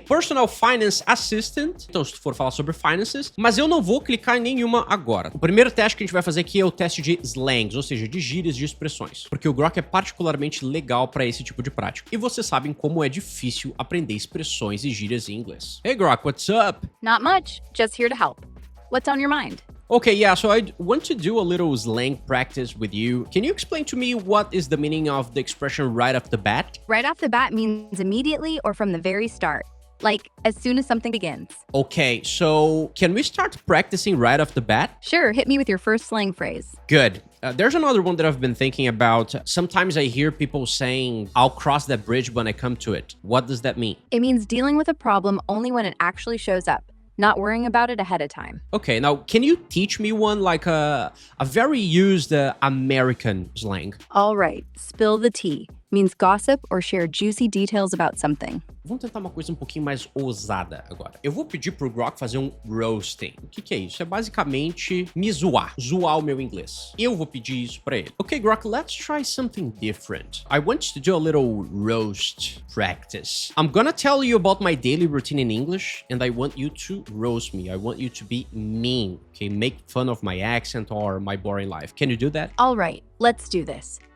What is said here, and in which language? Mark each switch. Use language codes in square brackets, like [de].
[pt] Personal Finance Assistant. Então, se tu for falar sobre finances, mas eu não vou clicar em nenhuma agora. O primeiro teste que a gente vai fazer aqui é o teste de slangs, ou seja, de gírias de expressões. Porque o Grok é particularmente legal para esse tipo de prática. E vocês sabem como é difícil aprender expressões e gírias em inglês. [en] Hey Grok, what's up? Not much, just here to help. What's on your mind? Okay, yeah, so I want to do a little slang practice with you. Can you explain to me what is the meaning of the expression right off the bat? Right off the bat means immediately or from the very start, like as soon as something begins. Okay, so can we start practicing right off the bat? Sure, hit me with your first slang phrase. Good. There's another one that I've been thinking about. Sometimes I hear people saying, I'll cross that bridge when I come to it. What does that mean? It means dealing with a problem only when it actually shows up, not worrying about it ahead of time. Okay, now can you teach me one like a very used American slang? All right, spill the tea means gossip or share juicy details about something. [pt] Vamos tentar uma coisa um pouquinho mais ousada agora. Eu vou pedir pro Grok fazer um roasting. O que é isso? É basicamente me zoar o meu inglês. Eu vou pedir isso pra ele. [en] Okay, Grok, let's try something different. I want you to do a little roast practice. I'm gonna tell you about my daily routine in English, and I want you to roast me. I want you to be mean, okay? Make fun of my accent or my boring life. Can you do that? All right, let's do this.